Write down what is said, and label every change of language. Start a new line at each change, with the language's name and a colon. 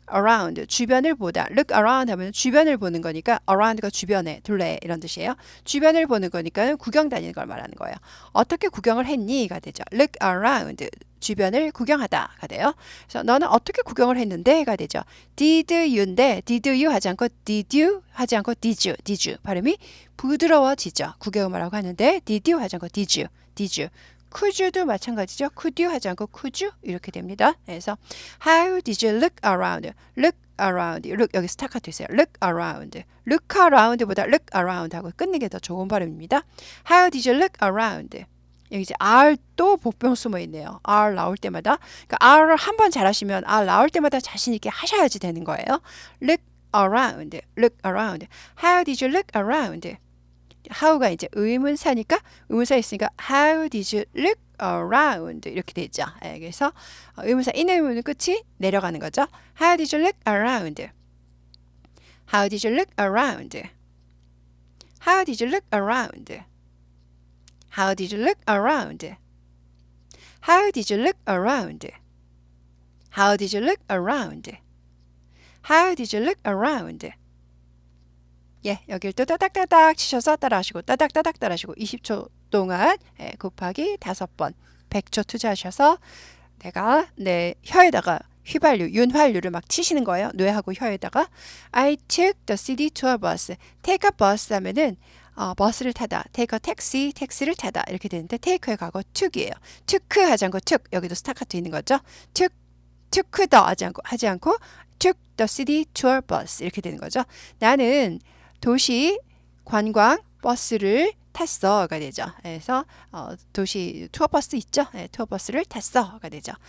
Korean: around 주변을 보다. look around 하면 주변을 보는 거니까 around가 주변에 둘레 이런 뜻이에요. 주변을 보는 거니까 구경 다니는 걸 말하는 거예요. 어떻게 구경을 했니?가 되죠. look around 주변을 구경하다가 돼요. 그래서 너는 어떻게 구경을 했는데?가 되죠.
English: did you인데 did you 하지 않고 did you 하지 않고 did you
Korean: 발음이 부드러워지죠. 구경을 하고 하는데
English: did you
Korean: 하지 않고 did you could you도 마찬가지죠. could you 하지 않고 could you 이렇게 됩니다. 그래서
English: how did you look around? look around.
Korean: look 여기 스타카토 있어요. look around. look around보다 look around 하고 끊는 게 더 좋은 발음입니다.
English: how did you look around?
Korean: 여기 이제 R 또 복병 숨어 있네요. R 나올 때마다 그러니까 R을 한번 잘하시면 R 나올 때마다 자신 있게 하셔야지 되는 거예요.
English: look around. look around. how did you look around?
Korean: how가 이제 의문사니까 의문사 있으니까
English: how did you look around
Korean: 이렇게 되죠. 예, 그래서 의문사 있는 의문은 끝이 내려가는 거죠.
English: how did you look around? how did you look around? how did you look around? how did you look around? how did you look around? how did you look around? how did you look around?
Korean: 예, 여기를 또 따닥따닥 치셔서 따라하시고 따닥따닥 따라하시고 20초 동안 곱하기 5번 100초 투자하셔서 내가 내 혀에다가 휘발유, 윤활유를 막 치시는 거예요. 뇌하고 혀에다가
English: I took the city tour bus.
Korean: take a bus 하면은 버스를 타다. take a taxi, 택시를 타다. 이렇게 되는데 take의 과거 took이에요. took 하지 않고 took. 여기도 스타카토 있는 거죠.
English: took the
Korean: 하지 않고
English: took the city tour bus.
Korean: 이렇게 되는 거죠. 나는 도시 관광 버스를 탔어가 되죠. 그래서 도시 투어 버스 있죠. 네, 투어 버스를 탔어가 되죠.